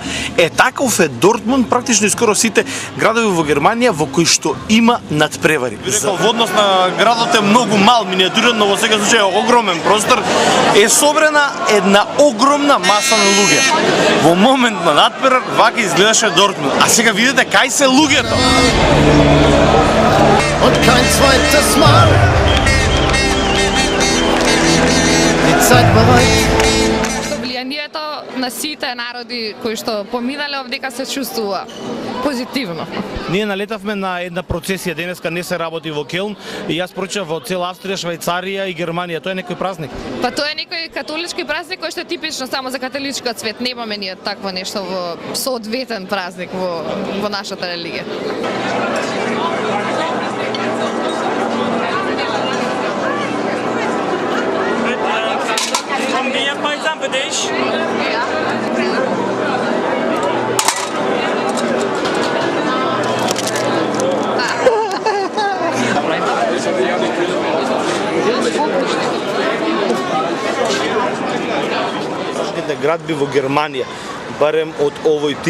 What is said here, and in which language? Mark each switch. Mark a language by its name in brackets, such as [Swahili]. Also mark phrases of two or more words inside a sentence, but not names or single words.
[Macedonian] Таков е Дортмунд, практично и скоро сите градови во Германија во кои што има надпревари. Би рекол, во однос на градот е многу мал, миниатюрен, но во секој случај е огромен простор, е собрана една огромна маса на луѓе. Во момент на надпревар вака изгледаше Дортмунд. А сега видите кај се луѓето. [German] Und kein zweites Mal. Die Zeit bereit. [Macedonian] Влијанието на сите народи кои што поминале овдека се чувствува позитивно. Ние налетавме на една процесија, денеска не се работи во Келн и јас поручав во цела Австрија, Швајцарија и Германија. Тоа е некој празник? Па тоа е некој католички празник кој што е типично само за католичкиот свет. Немаме ние такво нешто во соодветен празник во нашата религија. [German] Kommen wir jetzt beisammen für dich? Ja. [Macedonian] Градби во Германија, барем од овој тип.